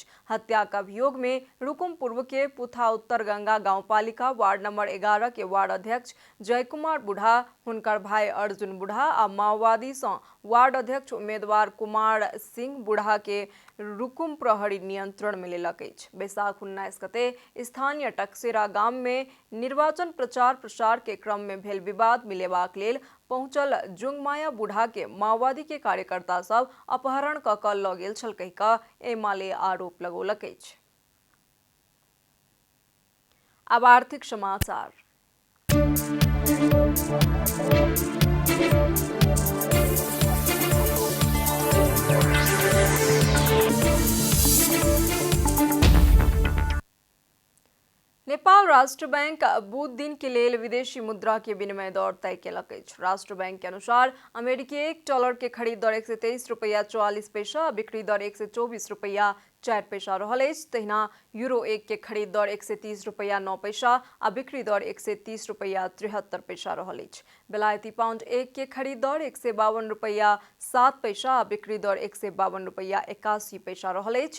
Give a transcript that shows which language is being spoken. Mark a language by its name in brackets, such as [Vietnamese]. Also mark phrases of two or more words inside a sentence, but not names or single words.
[Maithili] हत्याक अभियोग में रुकुम पूर्व के पुथा उत्तर गंगा गांवपालिका वार्ड नंबर 11 के वार्ड अध्यक्ष जयकुमार बूढ़ा, हुनकर भाई अर्जुन बूढ़ा आ माओवादी सँ वार्ड अध्यक्ष उम्मीदवार कुमार सिंह बूढ़ा के रुकुम प्रहरी नियंत्रण में लेलक अछि। बैसाख 19 गते स्थानीय टक्सेरा गाम में निर्वाचन प्रचार प्रसार के क्रम में भेल विवाद मिलेबाक लेल पहुंचल जुगमाया बूढ़ा के माओवादी के कार्यकर्ता सब अपहरण कऽ कऽ लऽ गेल छल कहि कऽ एमाले आरोप लगौलक अछि। अब आर्थिक समाचार। नेपाल राष्ट्र बैंक बुध दिन के लेल विदेशी मुद्रा के विनिमय दर तय केलक अछि। राष्ट्र बैंक के अनुसार अमेरिकी $1 के खरीद दर 123 रुपया 44 पैसा, बिक्री दर 124 रुपया 4 पैसा रहल अछि। तहिना यूरो 1 के खरीद दर 130 रुपया 9 पैसा आ बिक्री दर 130 रुपया 73 पैसा रहल अछि। बेलायती पाउंड 1 के खरीद दर 152 रुपया 7 पैसा आ बिक्री दर 152 रुपया 81 पैसा रहल अछि।